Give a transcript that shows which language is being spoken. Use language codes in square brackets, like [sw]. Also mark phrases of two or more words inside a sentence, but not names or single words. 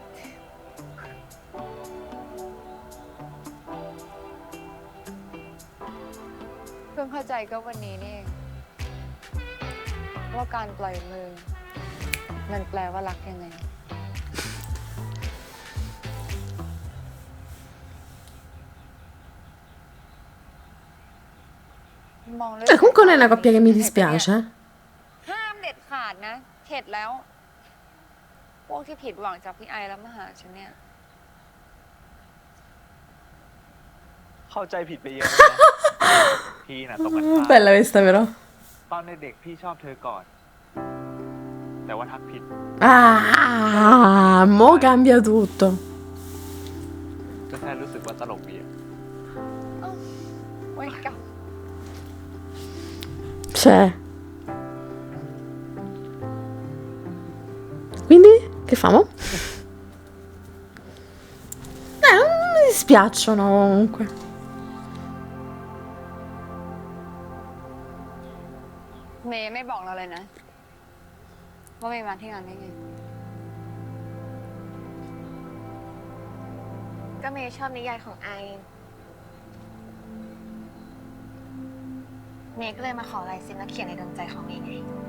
[th] เพิ่งเข้าใจก็วันนี้นี่เองว่าการปล่อยมือ มันแปลว่ารักยังไง มองเรื่อง [it] Comunque non è una coppia che mi dispiace. [th] ห้ามเด็ดขาดนะ เข็ดแล้ว พวกที่ผิดหวังจากพี่ไอแล้วมาหาฉันเนี่ย เข้าใจผิดไปเยอะเลยนะ พี่น่ะตรงกันข้าม [it] Bella questa però. [th] ตอนเด็กๆพี่ชอบเธอก่อน แต่ว่าทักผิด [it] Ah, mo cambia tutto. [th] ก็แค่รู้สึกว่าตลกดีอะ โอ้ยกลับ [it] C'è. Quindi, che famo? Non mi dispiacciono comunque. [th] เมย์ไม่บอกเราเลยนะ ว่าเมย์มาที่งานได้ไง ก็เมย์ชอบนิยายของไอ เมย์ก็เลยมาขอลายเซ็นนักเขียนในดวงใจของเมย์ไง